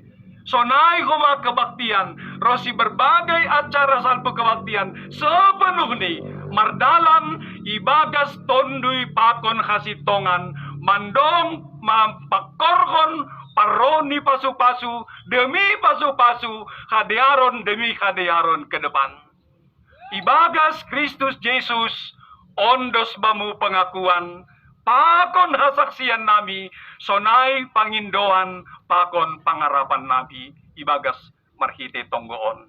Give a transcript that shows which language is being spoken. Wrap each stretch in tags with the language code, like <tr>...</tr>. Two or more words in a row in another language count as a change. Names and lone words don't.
<bts>Sonai huma kebaktian, rosi berbagai acara salpo kebaktian sepenuh ni mardalan ibagas tondui pakon hasitongan mandong mampakorhon paroni pasu-pasu demi pasu-pasu hadiaron demi hadiaron</bts> <id>ke depan.</id> <bts>Ibagas Kristus Yesus ondos bamu pengakuan pakon hasaksian nami sonai pangindoan pakon pangarapan nabi ibagas marhite tonggoon.</bts>